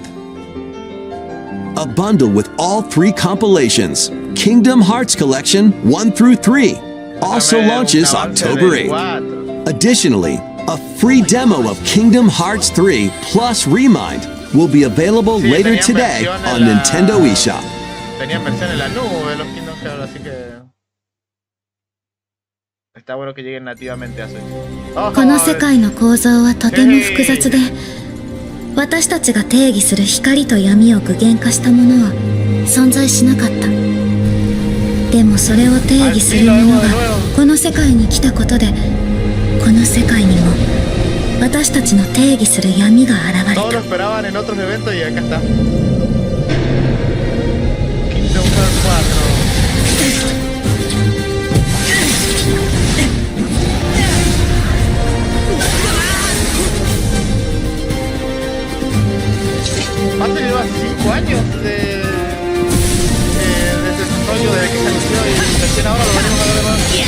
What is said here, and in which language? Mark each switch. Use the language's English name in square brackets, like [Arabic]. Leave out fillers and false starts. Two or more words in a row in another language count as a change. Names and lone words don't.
[English] A bundle with all 3 compilations, Kingdom Hearts Collection 1 through 3, also launches October 8th. Additionally, a free demo of Kingdom Hearts 3 plus Remind will be available later today on Nintendo eShop. [Spanish] Tenían versión en la nube los Kingdom Hearts, así que está bueno que lleguen nativamente a Switch. [Japanese] この世界の構造はとても複雑で、私たちが定義する光と闇を具現化したものは存在しなかった。でもそれを定義するものがこの世界に来たことで、この世界にも私たちの定義する闇が現れた。 [Spanish] Todos lo esperaban en otros eventos y acá está. Kingdom Hearts 4. Aparte lleva 5 años de desarrollo desde que se anunció y recién ahora lo venimos a ver de nuevo.